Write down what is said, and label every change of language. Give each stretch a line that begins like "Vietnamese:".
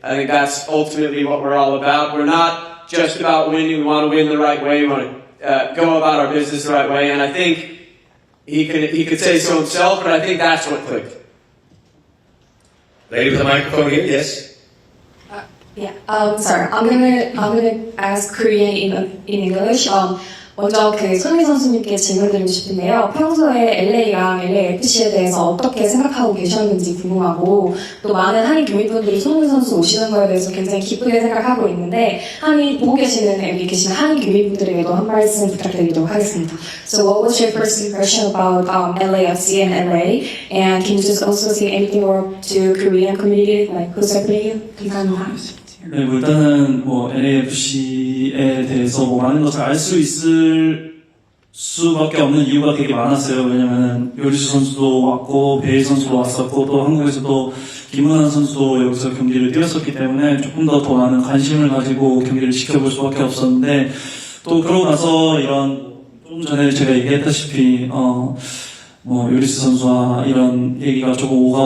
English: I think that's ultimately what we're all about. We're not just about winning. We want to win the right way. We want to go about our business the right way. And I think he could say so himself, but I think that's what clicked. Lady with the microphone here, yes. Sorry. I'm gonna ask Korean in English.
Korean: 먼저 손흥민 선수님께 질문드리고 싶은데요. 평소에 LA랑 LAFC에 대해서 어떻게 생각하고 계셨는지 궁금하고, 또 많은 한인 교민분들이 손흥민 선수 오시는 거에 대해서 굉장히 기쁘게 생각하고 있는데, 보고 계시는 여기 계시는 한인 교민분들에게도 한 말씀 부탁드리도록 하겠습니다.
English: So what was your first impression about LAFC and LA? And can you just also say anything more to Korean community, like who's supporting you?
Korean: 감사합니다. 네, 일단은 LAFC에 대해서 많은 것을 알 수 있을 수밖에 없는 이유가 되게 많았어요. 왜냐면은 요리수 선수도 왔고 베일 선수도 왔었고, 또 한국에서도 김은환 선수도 여기서 경기를 뛰었었기 때문에 조금 더 많은 관심을 가지고 경기를 지켜볼 수밖에 없었는데 또 그러고 나서 이런 좀 전에 제가 얘기했다시피 뭐 요리스 선수와 이런 얘기가 조금